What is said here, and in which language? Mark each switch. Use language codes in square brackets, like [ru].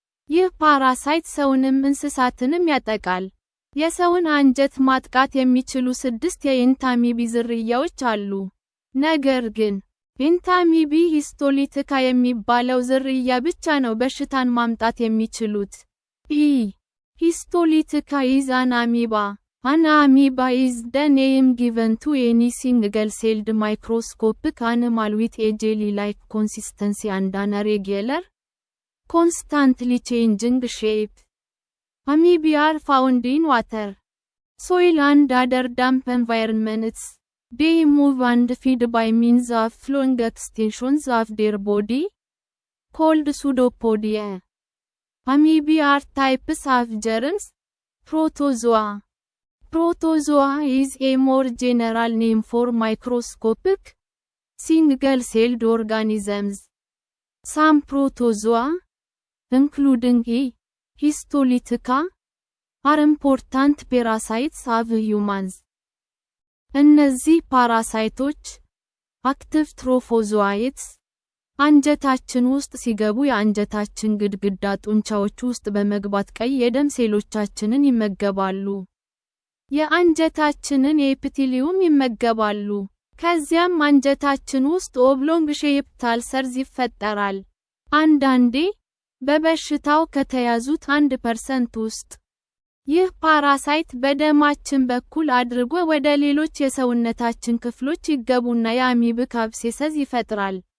[am] ይህ ፓራሳይት ሰውንም እንስሳትንም ያጠቃል። የሰውን አንጀት ማጥቃት የሚችሉ 6 የኢንታሚቢ ዝርያዎች አሉ። ነገር ግን ኢንታሚቢ ሂስቶሊቲካ የሚባለው ዝርያ ብቻ ነው በሽታን ማምጣት የሚችሉት። ሂስቶሊቲካ [en] is an amoeba. An amoeba is the name given to any single-celled microscopic animal with a jelly-like consistency and an irregular, constantly changing shape. Amoeba are found in water, soil and other damp environments. They move and feed by means of long extensions of their body, called pseudopodia. Amoeba are types of germs. Protozoa. Protozoa is a more general name for microscopic, single-celled organisms. Some protozoa, including E. histolytica, are important parasites of humans. [am] እነዚህ ፓራሳይቶች አክቲቭ ትሮፎዞአይትስ አንጀታችን ውስጥ ሲገቡ የአንጀታችን ግድግዳ ጡንቻዎች ውስጥ በመግባት ቀይ የደም ሴሎቻችንን ይመገባሉ። የአንጀታችንን ኤፒቴሊየም ይመገባሉ። ከዚያም አንጀታችን ውስጥ ኦብሎንግ ሼፕድ አልሰርዝ ይፈጠራል። አንዳንዴ በበሽታው ከተያዙት 1% ውስጥ ይህ ፓራሳይት በደማችን በኩል አድርጎ ወደ ሌሎች የሰውነታችን ክፍሎች ይገቡና የአሚቢክ አብሴሰስ ይፈጥራል።